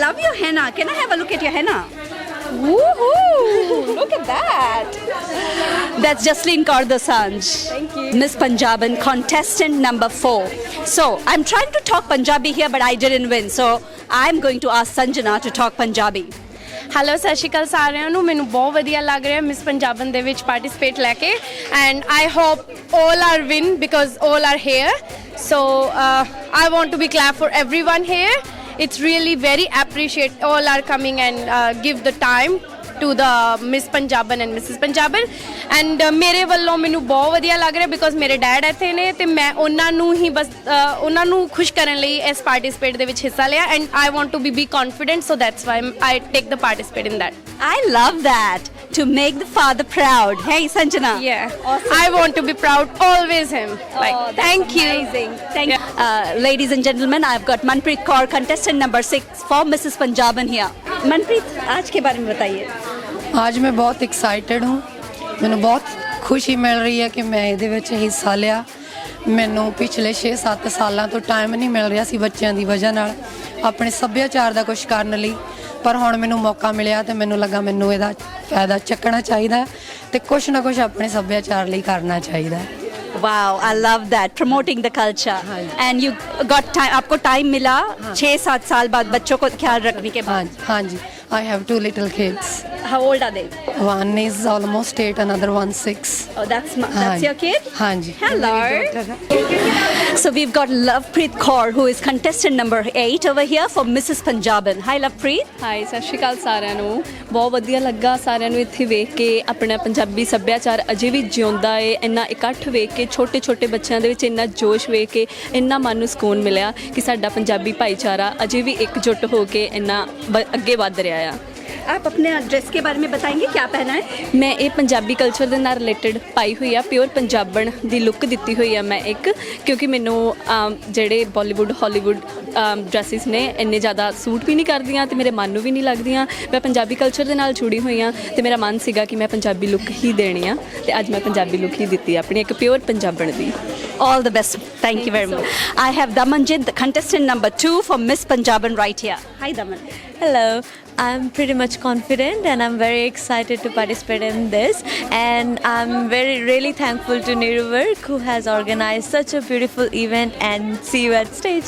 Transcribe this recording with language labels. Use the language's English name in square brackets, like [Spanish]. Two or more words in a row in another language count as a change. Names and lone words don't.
[English] Can I have a look at your henna? Woohoo! Look at that. That's Jasleen Kardasanj. Thank you. Miss Punjaban, contestant number 4. So, I'm trying to talk Punjabi here, but I didn't win. So, I'm going to ask Sanjana to talk Punjabi. [Punjabi] ਹੈਲੋ ਸਤਿ ਸ਼੍ਰੀ ਅਕਾਲ ਸਾਰਿਆਂ ਨੂੰ ਮੈਨੂੰ ਬਹੁਤ ਵਧੀਆ ਲੱਗ ਰਿਹਾ ਮਿਸ ਪੰਜਾਬਨ ਦੇ ਵਿੱਚ ਪਾਰਟਿਸਿਪੇਟ ਲੈ ਕੇ [English] and I hope all are win because all are here so I want to be glad for everyone here it's really very appreciate all are coming and give the time to the Miss Punjaban and Mrs. [Punjabi] Punjaban and ਮੇਰੇ ਵੱਲੋਂ ਮੈਨੂੰ ਬਹੁਤ ਵਧੀਆ ਲੱਗ ਰਿਹਾ ਬਿਕੋਜ਼ ਮੇਰੇ ਡੈਡ ਇੱਥੇ ਨੇ ਤੇ ਮੈਂ ਉਹਨਾਂ ਨੂੰ ਹੀ ਬਸ ਉਹਨਾਂ ਨੂੰ ਖੁਸ਼ ਕਰਨ ਲਈ ਇਸ ਪਾਰਟਿਸਿਪੇਟ ਦੇ ਵਿੱਚ ਹਿੱਸਾ ਲਿਆ [English] and I want to be confident so that's why I take the participate in that I love that. To make the father proud. Hey, Sanjana. yeah awesome. I want to be proud always him like thank you Amazing. Thank you. Ladies and gentlemen, I've got Manpreet Kaur, contestant number 6 for Mrs. Punjaban here. Manpreet, [Hindi] आज के बारे में बताइए. आज मैं बहुत एक्साइटेड हूँ [Punjabi] ਮੈਨੂੰ ਬਹੁਤ ਖੁਸ਼ੀ ਮਿਲ ਰਹੀ ਹੈ ਕਿ ਮੈਂ ਇਹਦੇ ਵਿੱਚ ਹਿੱਸਾ ਲਿਆ ਮੈਨੂੰ ਪਿਛਲੇ 6-7 ਸਾਲਾਂ ਤੋਂ ਟਾਈਮ ਨਹੀਂ ਮਿਲ ਰਿਹਾ ਸੀ ਬੱਚਿਆਂ ਦੀ ਵਜ੍ਹਾ ਨਾਲ ਆਪਣੇ ਸੱਭਿਆਚਾਰ ਦਾ ਕੁਝ ਕਰਨ ਲਈ ਪਰ ਹੁਣ ਮੈਨੂੰ ਮੌਕਾ ਮਿਲਿਆ ਤੇ ਮੈਨੂੰ ਲੱਗਾ ਮੈਨੂੰ ਇਹਦਾ ਫਾਇਦਾ ਚੱਕਣਾ ਚਾਹੀਦਾ ਤੇ ਕੁਝ ਨਾ ਕੁਝ ਆਪਣੇ ਸੱਭਿਆਚਾਰ ਲਈ ਕਰਨਾ ਚਾਹੀਦਾ [English] Wow, I love that. Promoting the culture. And you got time. [Hindi] आपको time मिला 6-7 साल बाद बच्चों को ख्याल रखने के बाद. हाँ जी [English] I have 2 little kids. How old are they? One is almost 8, another one 6. Oh, that's your kid? [Hindi] हाँ जी [English] Hello. So we've got Lovepreet Kaur, who is contestant number 8 over here for Mrs. Punjaban. Hi, Lovepreet. [Punjabi] ਹਾਈ ਸਤਿ ਸ਼੍ਰੀ ਅਕਾਲ ਸਾਰਿਆਂ ਨੂੰ ਬਹੁਤ ਵਧੀਆ ਲੱਗਾ ਸਾਰਿਆਂ ਨੂੰ ਇੱਥੇ ਵੇਖ ਕੇ ਆਪਣਾ ਪੰਜਾਬੀ ਸੱਭਿਆਚਾਰ ਅਜੇ ਵੀ ਜਿਉਂਦਾ ਏ ਇੰਨਾ ਇਕੱਠ ਵੇਖ ਕੇ ਛੋਟੇ ਛੋਟੇ ਬੱਚਿਆਂ ਦੇ ਵਿੱਚ ਇੰਨਾ ਜੋਸ਼ ਵੇਖ ਕੇ ਇੰਨਾ ਮਨ ਨੂੰ ਸਕੂਨ ਮਿਲਿਆ ਕਿ ਸਾਡਾ ਪੰਜਾਬੀ ਭਾਈਚਾਰਾ ਅਜੇ ਵੀ ਇਕਜੁੱਟ ਹੋ ਕੇ ਇੰਨਾ ਅੱਗੇ ਵੱਧ ਰਿਹਾ ਆ [Hindi] आप अपने ड्रेस के बारे में बताएंगे क्या पहना है? [Punjabi] ਮੈਂ ਇਹ ਪੰਜਾਬੀ ਕਲਚਰ ਦੇ ਨਾਲ ਰਿਲੇਟਡ ਪਾਈ ਹੋਈ ਆ ਪਿਓਰ ਪੰਜਾਬਣ ਦੀ ਲੁੱਕ ਦਿੱਤੀ ਹੋਈ ਆ ਮੈਂ ਇੱਕ ਕਿਉਂਕਿ ਮੈਨੂੰ ਜਿਹੜੇ ਬਾਲੀਵੁੱਡ ਹਾਲੀਵੁੱਡ ਡਰੈਸਿਸ ਨੇ ਇੰਨੇ ਜ਼ਿਆਦਾ ਸੂਟ ਵੀ ਨਹੀਂ ਕਰਦੀਆਂ ਤੇ ਮੇਰੇ ਮਨ ਨੂੰ ਵੀ ਨਹੀਂ ਲੱਗਦੀਆਂ ਮੈਂ ਪੰਜਾਬੀ ਕਲਚਰ ਦੇ ਨਾਲ ਜੁੜੀ ਹੋਈ ਆ ਤੇ ਮੇਰਾ ਮਨ ਸੀਗਾ ਕਿ ਮੈਂ ਪੰਜਾਬੀ ਲੁੱਕ ਹੀ ਦੇਣੀ ਆ ਤੇ ਅੱਜ ਮੈਂ ਪੰਜਾਬੀ ਲੁੱਕ ਹੀ ਦਿੱਤੀ ਆਪਣੀ ਇੱਕ ਪਿਓਰ ਪੰਜਾਬਣ ਦੀ [English] All the best. Thank you very much. I have Damanjit, the contestant number 2 for Miss Punjaban right here. Hi, Daman. Hello, I'm pretty much confident and I'm very excited to participate in this and I'm really thankful to Niruvark who has organized such a beautiful event and see you at stage.